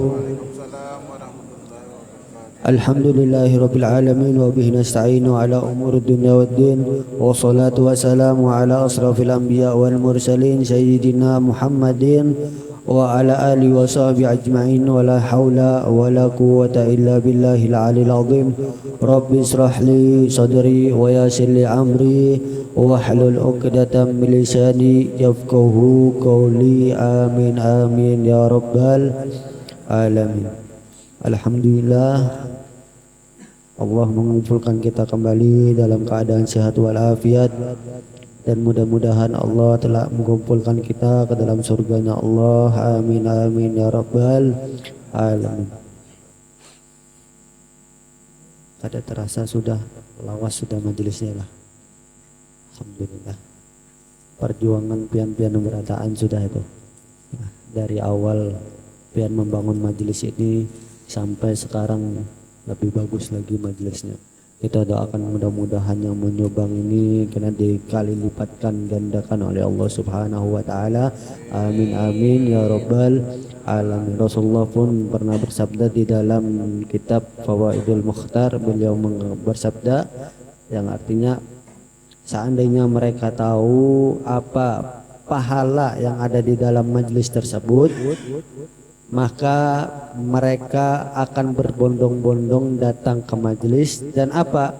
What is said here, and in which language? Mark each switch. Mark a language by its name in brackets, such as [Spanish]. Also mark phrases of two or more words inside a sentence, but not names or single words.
[Arabic] الحمد لله رب العالمين وبه نستعين على أمور الدنيا والدين والصلاة والسلام على أشرف الأنبياء والمرسلين سيدنا محمد وعلى آله وصحبه أجمعين ولا حول ولا قوة إلا بالله العلي العظيم. رب اشرح لي صدري ويسر لي أمري واحلل عقدة من لساني يفقهوا قولي. آمين آمين يا رب العالمين. [Indonesian] Alhamdulillah, Allah mengumpulkan kita kembali dalam keadaan sehat walafiat, dan mudah-mudahan Allah telah mengumpulkan kita ke dalam surganya Allah. [Arabic] آمين آمين يا رب العالمين. [Banjar] Ada terasa sudah lawas sudah majelisnya lah. Alhamdulillah. Perjuangan pian-pian berataan sudah itu. Dari awal pian membangun majelis ini sampai sekarang lebih bagus lagi majelisnya. [Indonesian] Kita doakan mudah-mudahan yang menyumbang ini kena dikali lipatkan gandakan oleh Allah [Arabic] سبحانه وتعالى. آمين آمين يا رب العالمين. [Indonesian] Rasulullah pun pernah bersabda di dalam kitab Fawaidul Mukhtar, beliau bersabda yang artinya seandainya mereka tahu apa pahala yang ada di dalam majelis tersebut, maka mereka akan berbondong-bondong datang ke majelis, dan apa?